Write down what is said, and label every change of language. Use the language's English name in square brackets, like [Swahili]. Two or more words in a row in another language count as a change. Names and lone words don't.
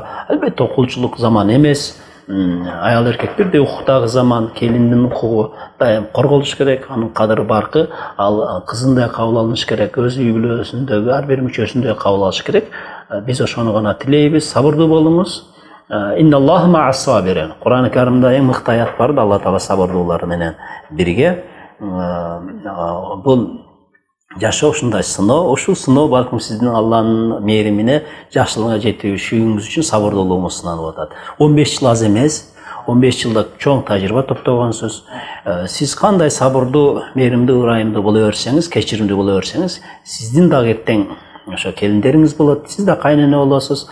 [Kyrgyz] Албетте окулчулук заман эмес. Аял эркек бирдей укуктагы заман, келиндин укугу дайым корголуш керек. Анын кадыры баркы, ал кызындай кабыл алыныш керек. Өз үй бүлөсүндөгү ар бир мүчөсүндөй кабыл алыш керек. Биз ошону гана тилейбиз. Сабырдуу болуңуз. [Arabic] إن الله مع الصابرين. [Kyrgyz] Кур'ан-ы Каримде эң мыкты аят бар да, Алла таала сабырдуулар менен бирге. Бул жашоо ушундай сыноо. Ушул сыноо балким сиздин Алланын мээримине, жакшылыгына жетүүшүңүз үчүн сабырдуулугуңуз сыналып атат. 15 жыл аз эмес. 15 жылда чоң тажрыйба топтогонсуз. Сиз кандай сабырдуу, мээримдүү, ырайымдуу боло берсеңиз, кечиримдүү боло берсеңиз, сиздин дагы эртең ошо келиндериңиз болот, сиз да кайнене болосуз.